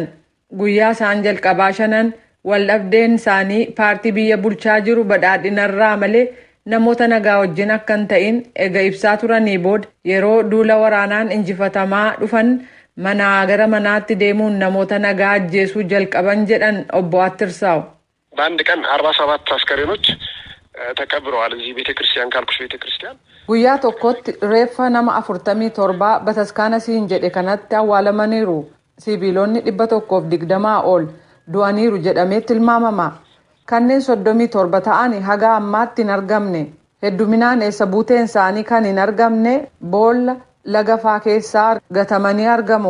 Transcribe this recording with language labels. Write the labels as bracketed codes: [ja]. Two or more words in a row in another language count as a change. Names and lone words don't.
[om] Guyyaa isaan jalqabaa shanan waldhabdeen isaanii paartii biyya bulchaa jiru badhaadhinarraa malee namoota nagaa wajjin akka hin ta'in ega ibsaa turanii booda yeroo duula waraanaan injifatamaa dhufan manaa gara manaatti deemuun namoota nagaa ajjeesuu jalqaban jedhan obbo Attirsaaw. [am] በአንድ ቀን 47 አስከሬኖች ተቀብረዋል እዚህ ቤተክርስቲያን ካልኩሽ ቤተክርስቲያን [om] guyyaa tokkotti reeffa nama 47 bataskaana siin jedhe kanatti awwaalamaniiru. Sibiilonni 120 ol du'aniiru jedhamee tilmaamama. Kanneen 37 ta'anii haga ammaatti hin argamne. Hedduminaan eessa buuteen isaanii kan hin argamne boolla lagafaa keessaa gatamanii argamu.